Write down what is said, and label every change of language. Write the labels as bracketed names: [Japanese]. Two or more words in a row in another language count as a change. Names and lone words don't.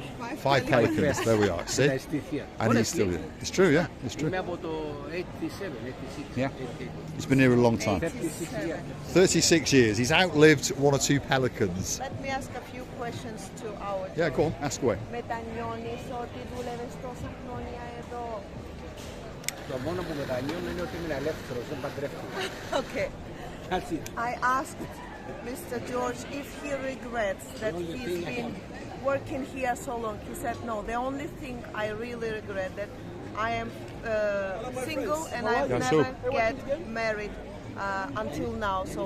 [English] 5 Pelicans. There we are. And See? I still here. And he's still here. It's true, yeah. It's true. Me about 87, 86. Yeah. 88. He's been here a long time. 36 years. 36 years. He's outlived one or two Pelicans. Let me ask a few questions to our Yeah, go on. Ask away. [Greek] μετανιώνεις ότι δούλευες τόσα χρόνια εδώ? Το μόνο που μετανιώνω είναι ότι είμαι ελεύθερος, δεν παντρεύτηκα. [English] Okay. That's it. I asked Mr. George if he regrets that he's been working here so long. He said no. The only thing I really regret that I am single and I've Yeah, never so- get married until now. So